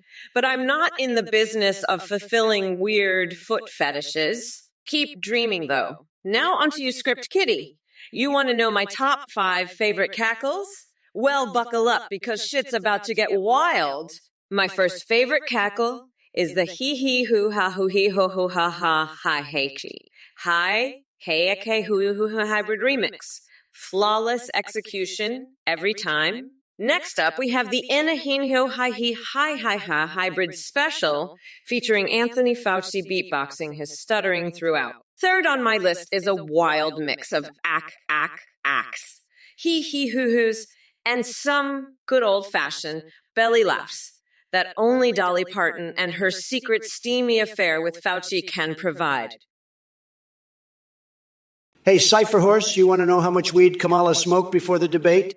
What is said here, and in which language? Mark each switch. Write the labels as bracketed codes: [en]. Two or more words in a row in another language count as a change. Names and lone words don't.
[en] But I'm not in the business of fulfilling weird foot fetishes. Keep dreaming, though. Now onto you, Script Kitty. You want to know my top 5 favorite cackles? Well, buckle up because shit's about to get wild. My first favorite cackle is the hee hee hoo ha hoo hee ho ho ha ha hi hey chi. Hi hey okay hoo hoo hoo hybrid remix. Flawless execution every time. Next up, we have the Inahinho Hi Hi Hi Hi Hi hybrid special featuring Anthony Fauci beatboxing his stuttering throughout. Third on my list is a wild mix of acks, hee hee hoo hoos, and some good old-fashioned belly laughs that only Dolly Parton and her secret steamy affair with Fauci can provide. Hey, Cypher Horse, you want to know how much weed Kamala smoked before the debate?